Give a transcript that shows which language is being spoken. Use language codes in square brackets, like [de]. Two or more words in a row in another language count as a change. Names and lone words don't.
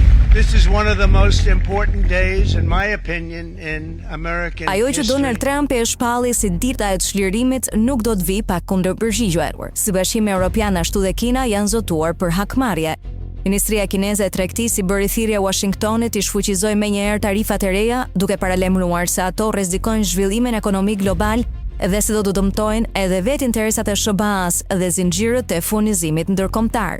[en] This is one of the most important days, in my opinion, in American [sq] Ajo që [en] history. [sq] Donald Trump e shpalli si dita e çlirimit nuk do të vi pa kundërpërgjigje. Si Bashkimi Evropian ashtu dhe Kina janë zotuar për hakmarrje. Ministria Kineze e Tregtisë i bëri thirrje Washingtonit i shfuqizoi menjëherë tarifat e reja, duke paralajmëruar se ato rrezikojnë zhvillimin ekonomik global dhe se do të dëmtojnë edhe vetë interesat e SBA-s dhe zinxhirët e furnizimit ndërkombëtar.